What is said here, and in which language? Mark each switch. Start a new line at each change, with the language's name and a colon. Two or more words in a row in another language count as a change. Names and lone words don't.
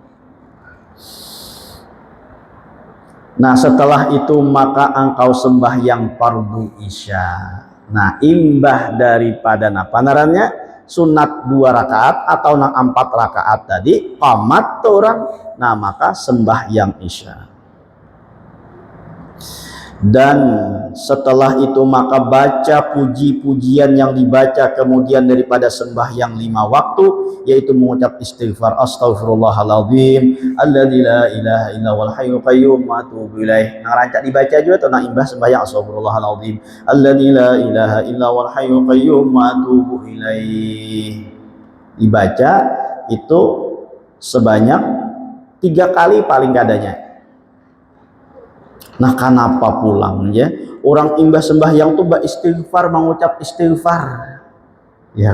Malay: Nah setelah itu maka engkau sembahyang fardu isya.
Banjar: Nah imbah daripada napa narannya sunat 2 rakaat atau 4 rakaat tadi qamat orang, nah maka sembahyang isya.
Malay: Dan setelah itu maka baca puji-pujian yang dibaca kemudian daripada sembahyang 5 waktu, yaitu mengucap istighfar
Arabic: أستغفر الله العظيم الذي لا إله إلا والحي القيوم وأتوب إليه.
Banjar: Nah rancak dibaca juga atau nak imbah sembahyang
Arabic: أستغفر الله العظيم الذي لا إله إلا والحي القيوم وأتوب إليه,
Banjar: dibaca itu sebanyak 3 kali paling kadanya. Nah kenapa pulang ya? Orang imbah sembahyang tuh istighfar, mengucap istighfar ya kah?